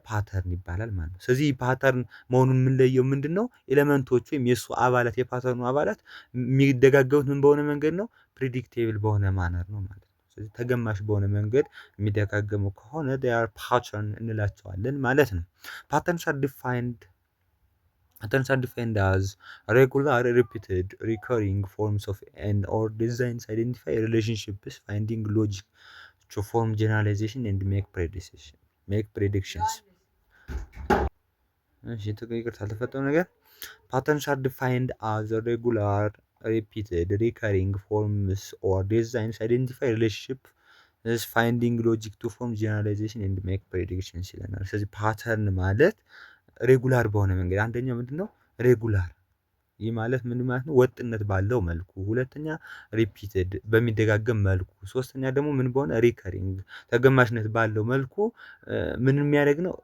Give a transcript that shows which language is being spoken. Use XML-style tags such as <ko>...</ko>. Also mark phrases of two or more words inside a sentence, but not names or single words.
<am>ፓተርን ይባላል ማለት ነው። ስለዚህ ፓተርን መሆኑን የምንለየው ምንድነው? ኤሌመንቶቹ ወይም የሱ አባላት የፓተርኑ አባላት የሚደጋገሙት ምን በሆነ መንገድ ነው? ፕሪዲክቴብል በሆነ ማነር ነው ማለት ነው። ስለዚህ ተገማሽ በሆነ መንገድ የሚደጋገሙ ከሆነ</am> <en>they are pattern</en> <am>እንላቸዋለን ማለት ነው።</am> <en>patterns are defined as regular, repeated, recurring forms of and/or designs identify relationships, finding logic to form generalization and make predictions።</en> <am>እሺ ይቅርታ አልተፈጠረም ነገር</am> <en>patterns are defined as regular, repeated, recurring forms or designs identify relationship is finding logic to form generalization and make predictions</en> <am>ይለናል። ስለዚህ ፓተርን ማለት ሬጉላር በሆነ መንገድ አንደኛው ምንድነው? ሬጉላር ይህ ማለት ምን ማለት ነው? ወጥነት ባለው መልኩ። ሁለተኛ ሪፒትድ በሚደጋገም መልኩ። ሶስተኛ ደግሞ ምን በሆነ ሪከሪንግ ተገማሽነት ባለው መልኩ ምን የሚያደርግ ነው?</am>